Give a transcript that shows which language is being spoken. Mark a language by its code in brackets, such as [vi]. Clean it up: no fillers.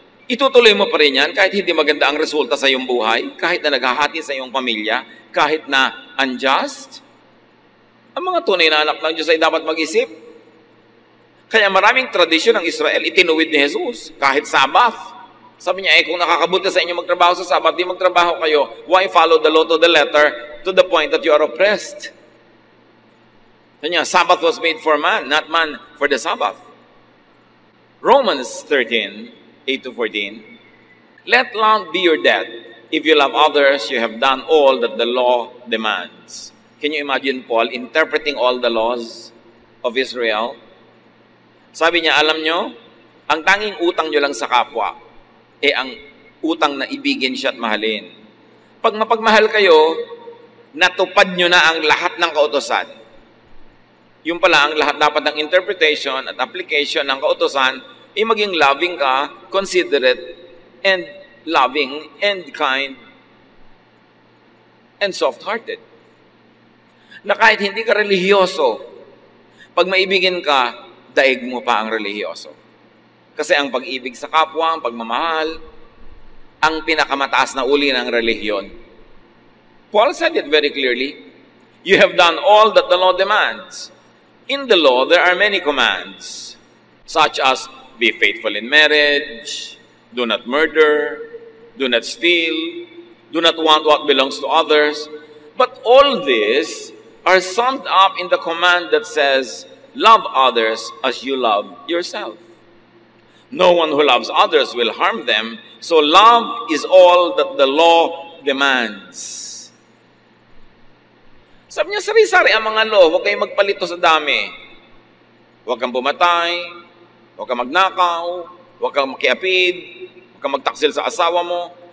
[tl] Itutuloy mo pa rin yan kahit hindi maganda ang resulta sa iyong buhay, kahit na naghahati sa iyong pamilya, kahit na unjust? Ang mga tunay na anak ng Diyos ay dapat mag-isip. Kaya maraming tradisyon ng Israel, itinuwid ni Jesus, kahit Sabbath. Sabi niya, kung nakakabuti sa inyo magtrabaho sa Sabbath, di magtrabaho kayo. [en] Why follow the law to the letter to the point that you are oppressed? [tl] Sabi niya, [en] Sabbath was made for man, not man for the Sabbath. Romans 13:8-14. Let love be your debt. If you love others, you have done all that the law demands. Can you imagine Paul interpreting all the laws of Israel? [tl] Sabi niya, alam nyo, ang tanging utang nyo lang sa kapwa, ang utang na ibigin siya at mahalin. Pag mapagmahal kayo, natupad nyo na ang lahat ng kautosan. Yung pala, ang lahat dapat ng interpretation at application ng kautosan, maging loving ka, [en] considerate, and loving, and kind, and soft-hearted. [tl] Na kahit hindi ka relihiyoso, pag maibigin ka, daig mo pa ang relihiyoso. Kasi ang pag-ibig sa kapwa, ang pagmamahal, ang pinakamataas na uri ng relihiyon. [en] Paul said it very clearly. You have done all that the law demands. In the law, there are many commands, such as be faithful in marriage, do not murder, do not steal, do not want what belongs to others. But all this are summed up in the command that says, love others as you love yourself. No one who loves others will harm them, so love is all that the law demands. [tl] Sabi niya, sari-sari ang mga law, huwag kayong magpalito sa dami. Huwag kang pumatay, huwag kang magnakaw, huwag kang makiapid, huwag kang magtaksil sa asawa mo.